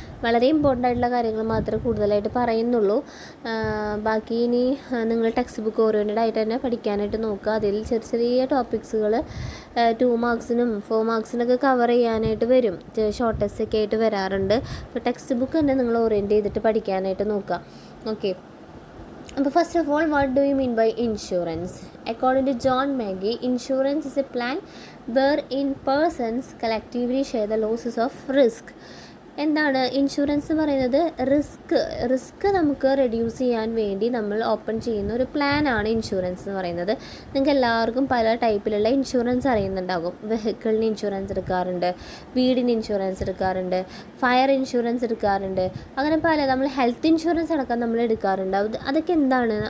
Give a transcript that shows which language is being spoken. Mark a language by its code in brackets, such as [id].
[ml] വളരെ ഇമ്പോർട്ടൻ്റ് ആയിട്ടുള്ള കാര്യങ്ങൾ മാത്രമേ കൂടുതലായിട്ട് പറയുന്നുള്ളൂ. ബാക്കി ഇനി നിങ്ങൾ ടെക്സ്റ്റ് ബുക്ക് ഓറിയൻറ്റഡ് ആയിട്ട് തന്നെ പഠിക്കാനായിട്ട് നോക്കുക. അതിൽ ചെറിയ ടോപ്പിക്സുകൾ 2 മാർക്സിനും 4 മാർക്സിനൊക്കെ കവർ ചെയ്യാനായിട്ട് വരും. ഷോർട്ട് ടെസ്റ്റ് ഒക്കെ ആയിട്ട് വരാറുണ്ട്. അപ്പോൾ ടെക്സ്റ്റ് ബുക്ക് തന്നെ നിങ്ങൾ ഓറിയൻറ്റ് ചെയ്തിട്ട് പഠിക്കാനായിട്ട് നോക്കുക. [en] Okay, അപ്പോൾ first of all, what do you mean by insurance? According to John Magee, insurance is a plan wherein persons collectively share the losses of risk. [ml] എന്താണ് ഇൻഷുറൻസ് പറയുന്നത്? റിസ്ക് നമുക്ക് reduce ചെയ്യാൻ വേണ്ടി നമ്മൾ ഓപ്പൺ ചെയ്യുന്ന ഒരു പ്ലാനാണ് ഇൻഷുറൻസ് എന്ന് പറയുന്നത്. നിങ്ങൾക്ക് എല്ലാവർക്കും പല ടൈപ്പിലുള്ള ഇൻഷുറൻസ് അറിയുന്നുണ്ടാകും. വെഹിക്കിളിന് ഇൻഷുറൻസ് എടുക്കാറുണ്ട്, വീടിന് ഇൻഷുറൻസ് എടുക്കാറുണ്ട്, ഫയർ ഇൻഷുറൻസ് എടുക്കാറുണ്ട്, അങ്ങനെ പല, നമ്മൾ ഹെൽത്ത് ഇൻഷുറൻസ് അടക്കം നമ്മൾ എടുക്കാറുണ്ട്. അതൊക്കെ എന്താണ്?